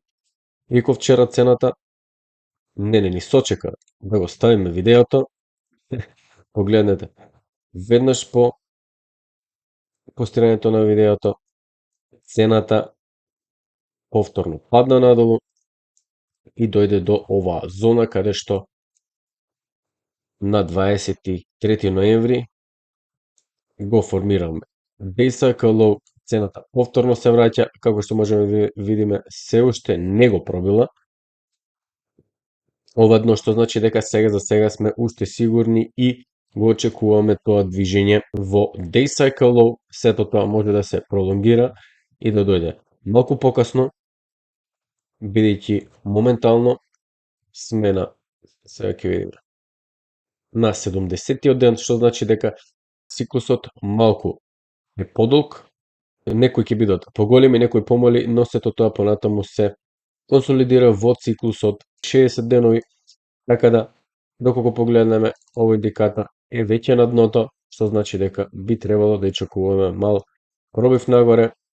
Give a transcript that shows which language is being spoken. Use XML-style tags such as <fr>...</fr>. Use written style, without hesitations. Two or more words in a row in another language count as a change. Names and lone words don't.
<mk>Иако вчера цената не ни сочека да го ставиме видеото, погледнете, веднаш по постирањето на видеото, цената повторно падна надолу и дојде до оваа зона каде што на 23 ноември го формираме.</mk> <en>Day cycle low,</en> <mk>цената повторно се враќа, како што можеме да видиме, се уште не го пробила. Ова што значи дека сега за сега сме уште сигурни и го очекуваме тоа движење во</mk> <en>day cycle low,</en> <mk>сето тоа може да се пролонгира и да дојде малку покасно, бидејќи моментално сме на, сега ќе видиме, на 70-тиот ден, што значи дека циклусот малку е подолг, некои ќе бидат поголеми, некои помали, но сето тоа понатаму се консолидира во циклусот 60 денови, така да, доколку погледнеме, овој индикатор е веќе на дното, што значи дека би требало да очекуваме мал пробив нагоре.</mk>